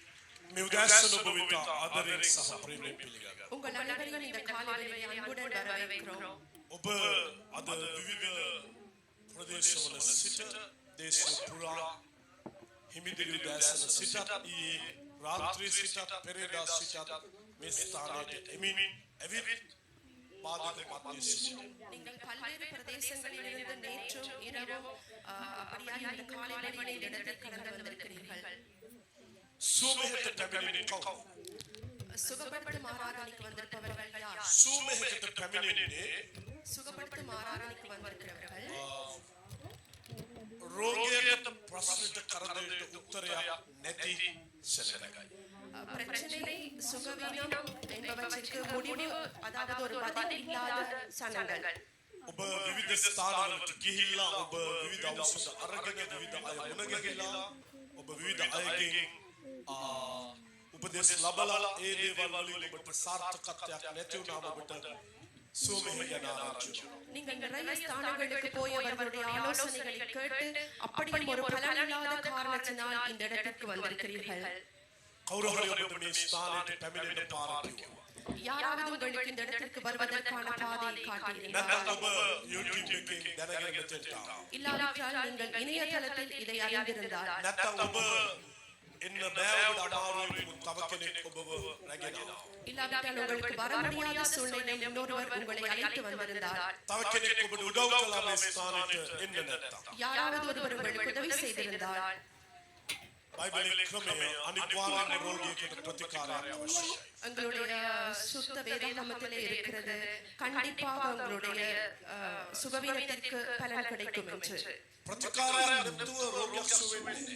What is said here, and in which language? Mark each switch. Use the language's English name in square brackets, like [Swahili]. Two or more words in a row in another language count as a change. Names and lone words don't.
[Tamil] உங்கள் அனைவரையும் இந்த காலை வேளையில் அன்புடன் வரவேற்கிறோம். [Sinhala] ඔබ අද විවිධ ප්‍රදේශවල සිට දේශ පුරා හිමිදිරි උදෑසන සිටත් ඊයේ රාත්‍රී සිටත් පෙරේදා සිටත් මේ ස්ථානයට එමින් ඇවිත් பாதக மத்திய சிட்டு [Tamil] நீங்கள் பல்வேறு பிரதேசங்களிலிருந்து நேற்றும் இரவும் அப்படியே இந்த காலை வேளையில் இடத்தில் கடந்து வந்திருக்கிறீர்கள். [Sinhala] සුමෙහෙට පැමිණෙන්නේ කවුද? [Tamil] சுகப்படுத்தும் ஆராதனைக்கு வந்திருப்பவர்கள் யார்? [Sinhala] සුමෙහෙට පැමිණෙන්නේ [Tamil] சுகப்படுத்தும் ஆராதனைக்கு வந்திருக்கிறவர்கள் [Sinhala] රෝගයට ප්‍රශ්නට කරදරයට උත්තරයක් නැති සෙනඟයි. [Tamil] பிரச்சனை சுகவீனம் என்பவற்றிற்கு முடிவு அதாவது ஒரு பதில் இல்லாத சனங்கள். [Sinhala] ඔබ විවිධ ස්ථානවලට ගිහිල්ලා ඔබ විවිධ ඖෂධ අරගෙන විවිධ අය මුණ ගැහිලා ඔබ විවිධ අයගෙන් උපදෙස් ලබලා ඒ දේවල් වලින් ඔබට සාර්ථකත්වයක් නැති වුණාම ඔබට සෝමෙහෙ යන ආරංචිය. [Tamil] நீங்கள் நிறைய ஸ்தானங்களுக்கு போய் அவர்களுடைய ஆலோசனைகளை கேட்டு அப்படியும் ஒரு பலனில்லாத காரணத்தினால் இந்த இடத்திற்கு வந்திருக்கிறீர்கள். [Sinhala] කවුරු හරි ඔබට මේ ස්ථානයට පැමිණෙන්න පාර කිව්වා. [Tamil] யாராவது உங்களுக்கு இந்த இடத்திற்கு வருவதற்கான பாதையை காட்டியிருந்தால் [Sinhala] නැත්නම් ඔබ YouTube එකෙන් දැනගෙන මෙතෙන්ට ආවා. [Tamil] இல்லாவிட்டால் நீங்கள் இணையதளத்தில் இதை அறிந்திருந்தால் [Sinhala] නැත්නම් ඔබ එන්න බෑ ඔබට අමාරුයි තව කෙනෙක් ඔබව රැගෙන ආවා. [Tamil] இல்லாவிட்டால் உங்களுக்கு வர முடியாத சூழ்நிலையில் இன்னொருவர் உங்களை அழைத்து வந்திருந்தால் [Sinhala] තව කෙනෙක් ඔබට උදව් කළා මේ ස්ථානයට එන්න නැත්නම් [Tamil] யாராவது ஒருவர் உங்களுக்கு உதவி செய்திருந்தால் [Sinhala] බයිබලයේ ක්‍රමය අනිවාර්යයෙන්ම රෝගියෙකුට ප්‍රතිකාරයක් අවශ්‍යයි. [Tamil] உங்களுடைய சுத்த வேதாகமத்திலே இருக்கிறது கண்டிப்பாக உங்களுடைய சுகவீனத்திற்கு பலன் கிடைக்கும் என்று. [Sinhala] ප්‍රතිකාරයක් නැතුව රෝගයක් සුව වෙන්නේ